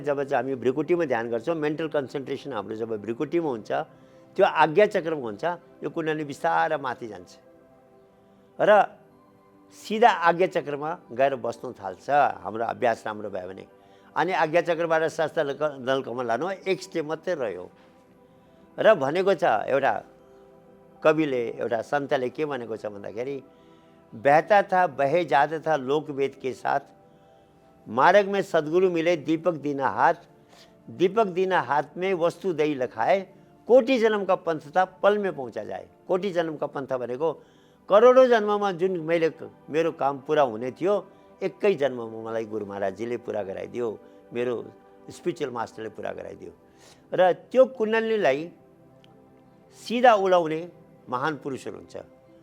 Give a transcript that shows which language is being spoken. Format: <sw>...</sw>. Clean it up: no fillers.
<ne>जब चाहिँ हामी भ्रिकुटीमा ध्यान गर्छौँ, मेन्टल कन्सन्ट्रेसन हाम्रो जब भ्रिकुटीमा हुन्छ, त्यो आज्ञा चक्रमा हुन्छ, यो कुण्डली बिस्तारै माथि जान्छ र सिधा आज्ञा चक्रमा गएर बस्नु थाल्छ। हाम्रो अभ्यास राम्रो भयो भने। अनि आज्ञा चक्रबाट शास्त्र दल कमल लानु एक स्टेप मात्रै रह्यो। र भनेको छ एउटा कविले, एउटा सन्तले के भनेको छ भन्दाखेरि</ne> <hi>बहता था बहे जाता था लोकवेद के साथ, मार्ग में सदगुरु मिले दीपक दीना हाथ, दीपक दीना हाथ में वस्तु दही लखाए, कोटि जन्म का पंथ था पल में पहुंचा जाए।</hi> <ne>कोटि जन्म का पंथ भनेको करोडौँ जन्ममा जुन मैले मेरो काम पुरा हुने थियो एकै जन्ममा मलाई गुरु महाराजजीले पुरा गराइदियो, मेरो स्पिरिचुअल मास्टरले पुरा गराइदियो। र त्यो कुण्डलीलाई सिधा उडाउने महान पुरुषहरू हुन्छ।</ne>